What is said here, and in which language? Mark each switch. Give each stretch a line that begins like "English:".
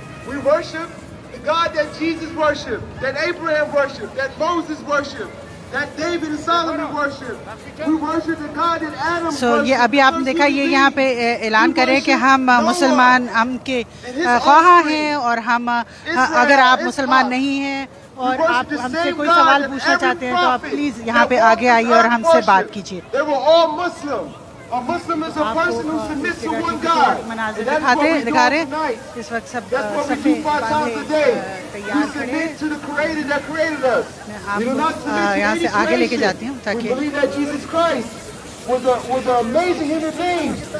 English: we worship the God that Jesus worshiped, that Abraham worshiped, that Moses worshiped, that David and Solomon worshiped. We worship the God that Adam worshiped.
Hindi: ये अभी आपने देखा, ये यहाँ पे ऐलान करें कि हम मुसलमान, हम के ख्वाह हैं और हम, अगर आप मुसलमान नहीं हैं और आप हमसे कोई सवाल पूछना चाहते हैं तो आप प्लीज़ यहाँ पे आगे आइए और हमसे बात कीजिए।
English: They were all Muslim. A Muslim is a person who submits to one God.
Hindi: मनाज़िर दिखा रहे हैं इस वक्त सब सफ़े बांधे तैयार खड़े हैं।
English: To the Creator that created us.
Hindi: मैं आपको यहाँ से आगे लेके जाती हूँ ताकि
English: believe that Jesus Christ was an amazing human being.